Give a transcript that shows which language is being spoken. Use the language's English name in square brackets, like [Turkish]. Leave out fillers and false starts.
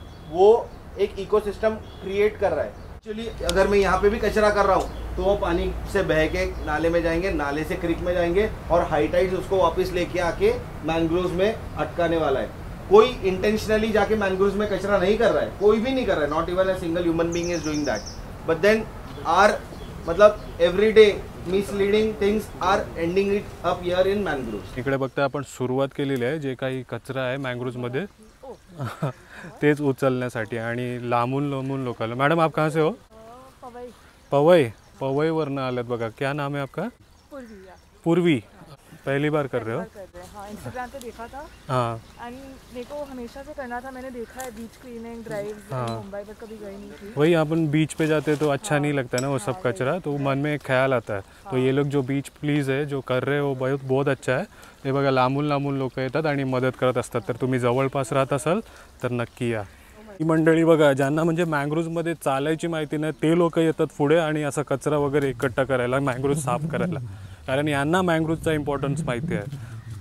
[Hindi] वो एक ecosystem create कर रहा है. एक्चुअली अगर मैं यहाँ पे भी कचरा कर रहा हूँ तो वो पानी से बह के नाले में जाएंगे, नाले से क्रिक में जाएंगे, और हाई टाइड्स उसको वापस लेके आके मैनग्रोव्स में अटकाने वाला है. कोई इंटेंशनली जाके मैनग्रोव्स में कचरा नहीं कर रहा है, कोई भी नहीं कर रहा है. [English] Not even a single human being is doing that. But then are मतलब everyday misleading things are ending it up here in mangroves. [Marathi] इकडे बघता आपण सुरुवात केलेली आहे. जे काही कचरा आहे मॅंग्रोव्स मध्ये तेच उचलण्यासाठी, आणि लांबून लोकांना. [Hindi] मैडम आप कहाँ से हो? [Marathi] पवई वरनं आल्यात बघा. [Hindi] क्या नाम है आपका? पूर्वी. पहली बार कर रहे हो? हाँ, इंस्टाग्राम पे देखा था. हाँ. एंड मेरे को हमेशा से करना था. मैंने देखा है बीच क्लीनिंग ड्राइव्स मुंबई पर, कभी गई नहीं थी. वही अपन बीच पे जाते तो अच्छा नहीं लगता ना वो सब कचरा, तो मन में एक ख्याल आता है. तो ये लोग जो बीच प्लीज है जो कर रहे हो बहुत अच्छा है. [Marathi] हे बघा लांबून लोक येतात आणि मदत करत असतात. तर तुम्ही जवळपास राहत असाल तर नक्की या. ही मंडळी बघा, ज्यांना म्हणजे मॅंग्रोव्समध्ये चालायची माहिती नाही ते लोक येतात पुढे आणि असा कचरा वगैरे इकट्ठा करायला, मॅंग्रोव्स साफ करायला, कारण यांना मॅंग्रोव्सचा इम्पॉर्टन्स माहिती आहे.